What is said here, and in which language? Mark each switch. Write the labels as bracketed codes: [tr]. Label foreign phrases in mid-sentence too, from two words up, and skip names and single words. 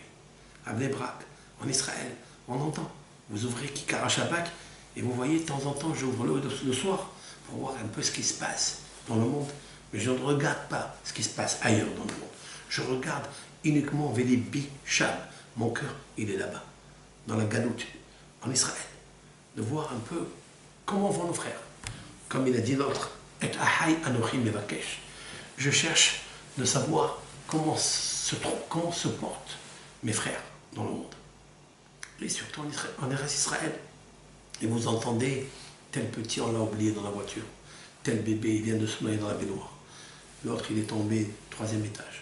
[fr] À Bnei Brak, en Israël, on entend. Vous ouvrez Kikar Shabbat et vous voyez de temps en temps, j'ouvre le soir pour voir un peu ce qui se passe dans le monde. Mais je ne regarde pas ce qui se passe ailleurs dans le monde. Je regarde uniquement Vélibi Shab. Mon cœur, il est là-bas, dans la Galoute, en Israël. De voir un peu comment vont nos frères. Comme il a dit l'autre, [he] את אחי אנכי מבקש. [fr] Je cherche de savoir comment se portent mes frères dans le monde. Et surtout en Israël. Et vous entendez, tel petit, on l'a oublié dans la voiture. Tel bébé, il vient de se noyer dans la baignoire. L'autre, il est tombé 3e étage.